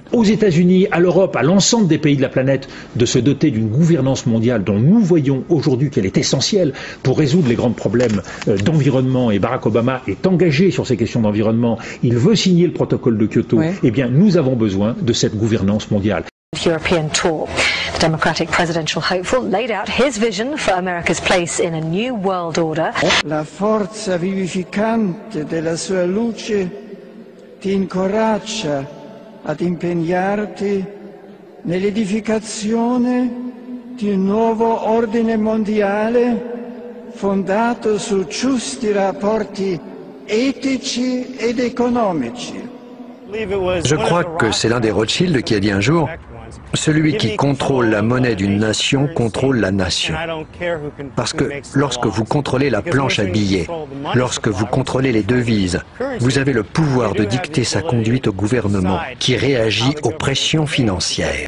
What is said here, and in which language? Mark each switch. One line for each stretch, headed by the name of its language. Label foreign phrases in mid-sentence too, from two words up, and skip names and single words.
French: Aux États-Unis, à l'Europe, à l'ensemble des pays de la planète, de se doter d'une gouvernance mondiale dont nous voyons aujourd'hui qu'elle est essentielle pour résoudre les grands problèmes d'environnement, et Barack Obama est engagé sur ces questions d'environnement, il veut signer le protocole de Kyoto, eh bien nous avons besoin de cette gouvernance mondiale.
English: European tour. The Democratic presidential hopeful laid out his vision for America's place in a new world order.
Italian: La forza vivificante della sua luce ti incoraggia ad impegnarti nell'edificazione di un nuovo ordine mondiale fondato su giusti rapporti etici ed economici.
French: Je crois que c'est l'un des Rothschild qui a dit un jour: celui qui contrôle la monnaie d'une nation contrôle la nation. Parce que lorsque vous contrôlez la planche à billets, lorsque vous contrôlez les devises, vous avez le pouvoir de dicter sa conduite au gouvernement qui réagit aux pressions financières.